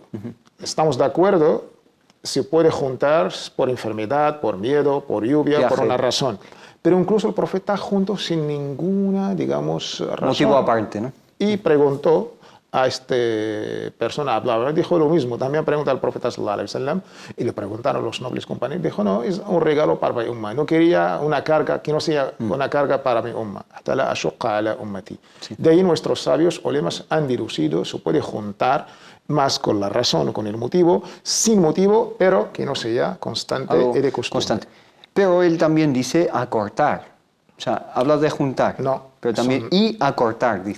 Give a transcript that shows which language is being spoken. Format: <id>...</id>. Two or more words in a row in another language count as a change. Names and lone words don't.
<es>Estamos de acuerdo, se puede juntar por enfermedad, por miedo, por lluvia, Viaje, por una razón. Pero incluso el profeta junto sin ninguna, digamos, razón. Motivo aparte, ¿no? Y preguntó a esta persona, hablaba, dijo lo mismo. También preguntó al profeta</es> <ar>صلى الله عليه وسلم</ar> <es>y le preguntaron los nobles compañeros. Dijo, no, es un regalo para mi umma. No quería una carga, que no sea una carga para mi umma.</es> <ar>Hasta لا أشق على أمتي.</ar> <es>Sí. De ahí nuestros sabios ulemas han deducido, se puede juntar más con la razón o con el motivo, sin motivo, pero que no sea constante y de costumbre. Constante. Pero él también dice acortar. O sea, habla de juntar. No. Pero también y acortar, dice.</es>